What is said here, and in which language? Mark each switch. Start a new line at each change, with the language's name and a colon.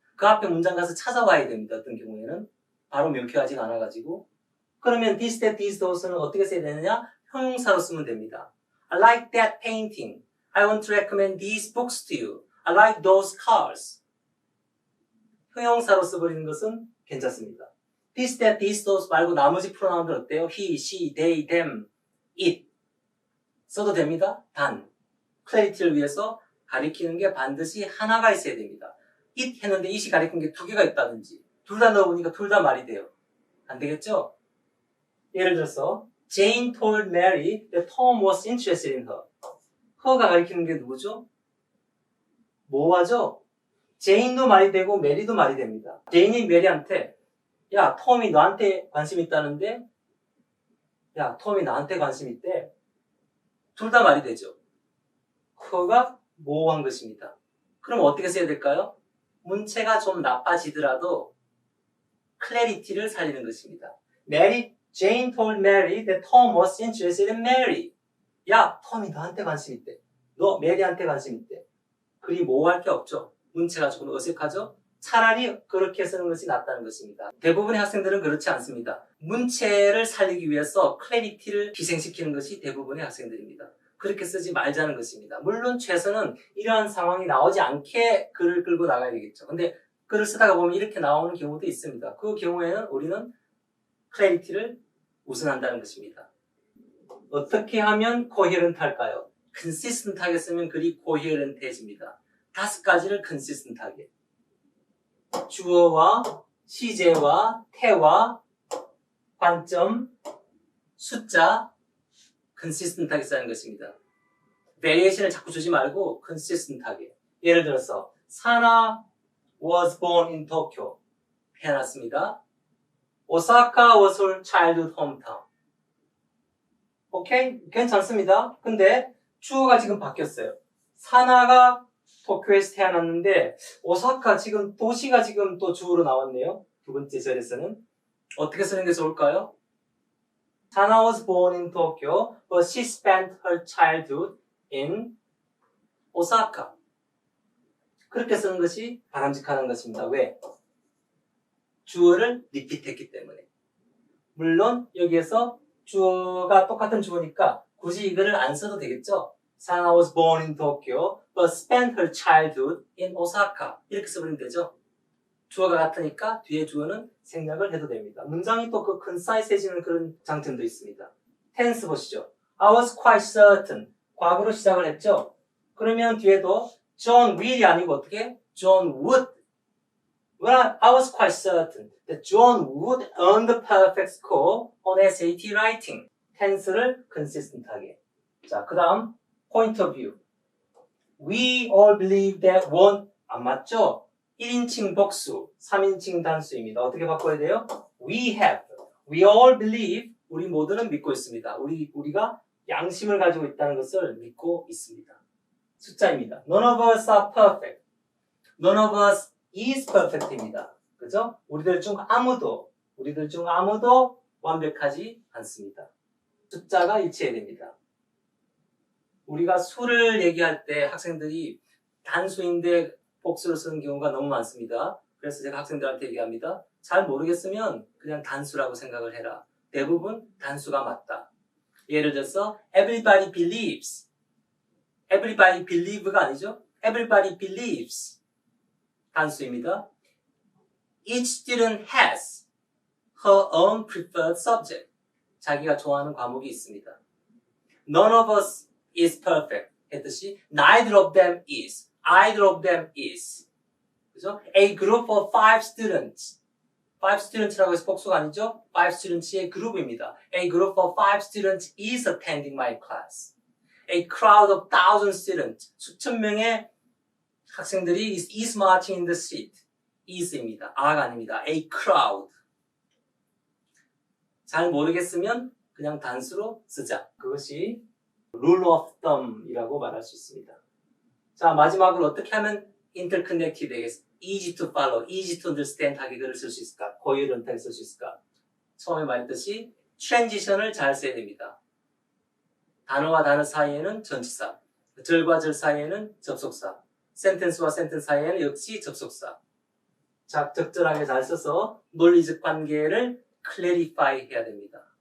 Korean: 그 앞에 문장 가서 찾아와야 됩니다. 어떤 경우에는. 바로 명쾌하지가 않아가지고. 그러면
English: this, that, these, those
Korean: 는 어떻게 써야 되느냐? 형용사로 쓰면 됩니다.
English: I like that painting. I want to recommend these books to you. I like those cars.
Korean: 형용사로 써버리는 것은 괜찮습니다.
English: This, that, these, those
Korean: 말고 나머지 프로나운들 어때요?
English: He, she, they, them, it.
Korean: 써도 됩니다. 단, 클래리티를 위해서 가리키는 게 반드시 하나가 있어야 됩니다. it 했는데 it이 가리키는 게 두 개가 있다든지 둘 다 넣어보니까 둘 다 말이 돼요. 안 되겠죠? 예를 들어서
English: Jane told Mary that Tom was interested in her.
Korean: her가 가리키는 게 누구죠? 뭐하죠? 제인도 말이 되고 메리도 말이 됩니다. 제인이 메리한테 야, 톰이 너한테 관심 있다는데 야, 톰이 나한테 관심 있대. 둘 다 말이 되죠. her가 모호한 것입니다. 그럼 어떻게 써야 될까요? 문체가 좀 나빠지더라도 클래리티를 살리는 것입니다.
English: Jane told Mary that Tom was interested in Mary.
Korean: 야, 톰이 너한테 관심 있대. 너 메리한테 관심 있대. 그리 모호할 게 없죠. 문체가 조금 어색하죠? 차라리 그렇게 쓰는 것이 낫다는 것입니다. 대부분의 학생들은 그렇지 않습니다. 문체를 살리기 위해서 클래리티를 희생시키는 것이 대부분의 학생들입니다. 그렇게 쓰지 말자는 것입니다. 물론 최선은 이러한 상황이 나오지 않게 글을 끌고 나가야 되겠죠. 근데 글을 쓰다가 보면 이렇게 나오는 경우도 있습니다. 그 경우에는 우리는 클래리티를 우선한다는 것입니다. 어떻게 하면 coherent 할까요? consistent하게 쓰면 글이 coherent해집니다. 5가지를 consistent하게. 주어와 시제와 태와 관점, 숫자, consistent하게 쓰는 것입니다. variation을 자꾸 주지 말고 consistent하게. 예를 들어서
English: 사나 was born in Tokyo.
Korean: 해놨습니다.
English: Osaka was her childhood hometown.
Korean: 오케이? 괜찮습니다. 근데 주어가 지금 바뀌었어요. 사나가 도쿄에서 태어났는데 오사카 지금 도시가 지금 또 주어로 나왔네요. 두 번째 절에서는 어떻게 쓰는 게 좋을까요?
English: Sana was born in Tokyo, but she spent her childhood in Osaka.
Korean: 그렇게 쓰는 것이 바람직한 것입니다. 왜? 주어를 리핏했기 때문에. 물론 여기에서 주어가 똑같은 주어니까 굳이 이거를 안 써도 되겠죠?
English: Sana was born in Tokyo, but spent her childhood in Osaka.
Korean: 이렇게 써버리면 되죠? 주어가 같으니까 뒤에 주어는 생략을 해도 됩니다. 문장이 또 그 concise해지는 그런 장점도 있습니다.
English: tense
Korean: 보시죠.
English: I was quite certain.
Korean: 과거로 시작을 했죠? 그러면 뒤에도
English: John will
Korean: 이 아니고 어떻게?
English: John would. Well, I was quite certain that John would earn the perfect score on SAT writing.
Korean: tense를 consistent하게. 자, 그 다음 point of view.
English: We all believe that one
Korean: 안 맞죠? 1인칭 복수, 3인칭 단수입니다. 어떻게 바꿔야 돼요?
English: We have. We all believe.
Korean: 우리 모두는 믿고 있습니다. 우리가 양심을 가지고 있다는 것을 믿고 있습니다. 숫자입니다.
English: None of us are perfect. None of us is perfect입니다.
Korean: 그죠? 우리들 중 아무도 완벽하지 않습니다. 숫자가 일치해야 됩니다. 우리가 수를 얘기할 때 학생들이 단수인데 복수를 쓰는 경우가 너무 많습니다. 그래서 제가 학생들한테 얘기합니다. 잘 모르겠으면 그냥 단수라고 생각을 해라. 대부분 단수가 맞다. 예를 들어서
English: everybody believes. everybody believe가 아니죠. everybody believes. 단수입니다. Each student has her own preferred subject.
Korean: 자기가 좋아하는 과목이 있습니다.
English: None of us is perfect.
Korean: 했듯이
English: neither of them is. either of them is.
Korean: 그죠?
English: A group of 5 students. 5 students
Korean: 라고 해서 복수가 아니죠? 5 students의 그룹입니다.
English: A group of 5 students is attending my class. A crowd of 1,000 students.
Korean: 수천 명의 학생들이
English: is marching in the street.
Korean: is입니다. are가 아닙니다.
English: A crowd.
Korean: 잘 모르겠으면 그냥 단수로 쓰자. 그것이
English: rule of thumb
Korean: 이라고 말할 수 있습니다. 자, 마지막으로 어떻게 하면 interconnected 되겠습니까?
English: easy to follow, easy to understand
Korean: 하게 글을 쓸 수 있을까? coherent하게 쓸 수 있을까? 처음에 말했듯이 transition을 잘 써야 됩니다. 단어와 단어 사이에는 전치사, 절과 절 사이에는 접속사, sentence와 sentence 사이에는 역시 접속사. 자, 적절하게 잘 써서 논리적 관계를 clarify 해야 됩니다.